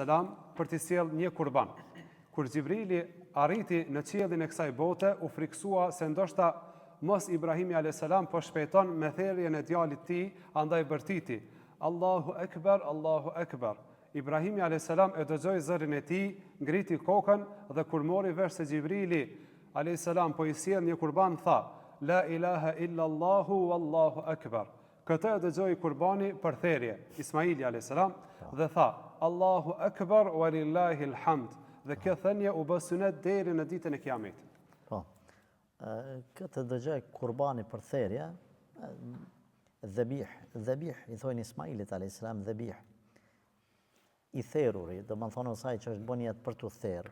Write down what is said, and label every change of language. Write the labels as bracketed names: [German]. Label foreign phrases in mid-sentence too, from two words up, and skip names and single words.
[Albanian] për t'i sjellë një qurban. Kur Xhibrili arriti në qiellin e kësaj bote, u friksua se ndoshta mos Ibrahimi a.s. po shpejton me therrjen e djalit të tij, andaj bërtiti: [Arabic] الله أكبر، الله أكبر. [Albanian] Ibrahimi a.s. e dëgjoi zërin e tij, ngriti kokën dhe kur mori vesh se Xhibrili a.s. po i sjell një qurban, tha: [Arabic] لا إله إلا الله والله أكبر. [Albanian] Këtë e dëgjoi qurbani për therrje, Ismaili a.s. dhe tha: [Arabic] الله أكبر ولله الحمد. [Albanian] Dhe kjo thënie u bë sunet deri në ditën e Kiametit. Po. Këtë dëgjoi qurbani për therrje, dhabih i thonë Ismailit a.s. dhabih i therruri, do të thonë asaj që është bën jetë për tu therrë.